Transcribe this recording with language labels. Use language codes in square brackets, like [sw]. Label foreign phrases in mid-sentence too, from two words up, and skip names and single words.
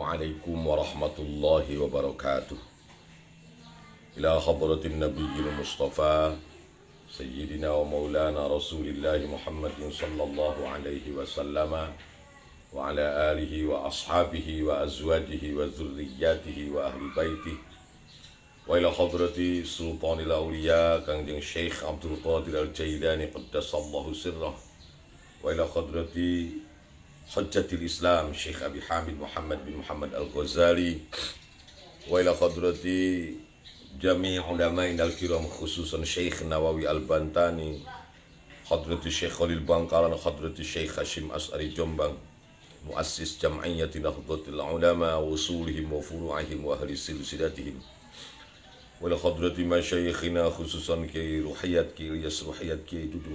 [ar] السلام عليكم ورحمة الله وبركاته. إلى حضرة النبي المصطفى سيدنا ومولانا رسول الله محمد صلى الله عليه وسلم وعلى آله وأصحابه وأزواجه وذرياته وأهل بيته وإلى حضرة سلطان الأولياء Kangjeng شيخ عبد القادر الجيلاني قدس الله سره وإلى حضرة sultanil awliya Kangjeng Syekh Abdul Qadir Al-Jailani qaddasallahu sirrah wa ila hadrati حجة الإسلام شيخ أبي حامد محمد بن محمد الغزالي وإلى حضرة جميع العلماء الكرام خصوصا شيخ نواوي البنتني حضرة شيخ خليل Bangkalan حضرة شيخ هاشم أشعري Jombang مؤسس جمعية نهضة العلماء وأصولهم وفروعهم وأهل سلسلتهم وإلى حضرة مشايخنا خصوصا Kiai Ruhiyat Kiai Ilyas Ruhiyat Kiai Dudung